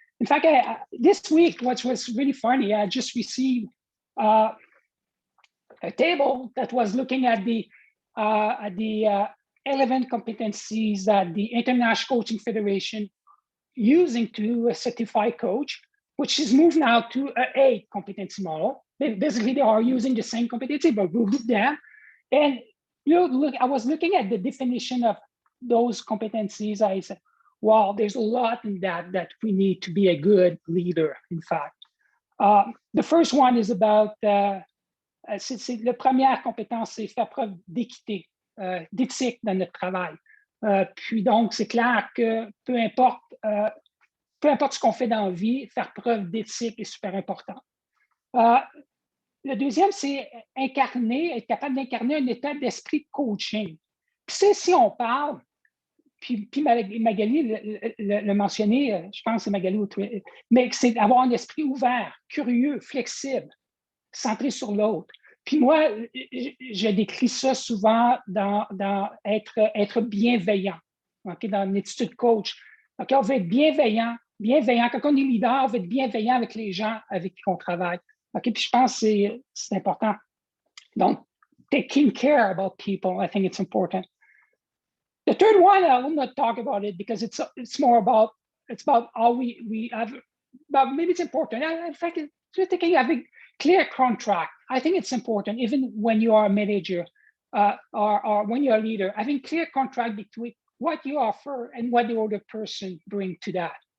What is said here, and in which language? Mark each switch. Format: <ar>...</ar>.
<en>In fact, this week, what was really funny, I just received a table that was looking at the 11 competencies that the International Coaching Federation using to certify coach, which is moved now to an 8 competency model. Basically, they are using the same competency, but we group them. And I was looking at the definition of those competencies. I said, wow, there's a lot in that we need to be a good leader, in fact. The first one is about,</en> <fr>la première compétence, c'est faire preuve d'équité, d'éthique dans notre travail. Puis donc, c'est clair que peu importe ce qu'on fait dans la vie, faire preuve d'éthique est super important. Le deuxième, c'est être capable d'incarner un état d'esprit de coaching. Puis si on parle, puis Magali le mentionné, je pense que c'est Magali, mais c'est d'avoir un esprit ouvert, curieux, flexible, centré sur l'autre. Puis moi, je décris ça souvent dans être bienveillant, okay, dans l'attitude coach. Okay, on veut être bienveillant. Quand on est leader, on veut être bienveillant avec les gens avec qui on travaille. Okay, puis je pense que c'est important.</fr> <en>Donc, taking care about people, I think it's important. The third one, I will not talk about it because it's more about how we have, but maybe it's important. In fact, just thinking having clear contract. I think it's important, even when you are a manager or when you're a leader, having clear contract between what you offer and what the other person brings to that.</en>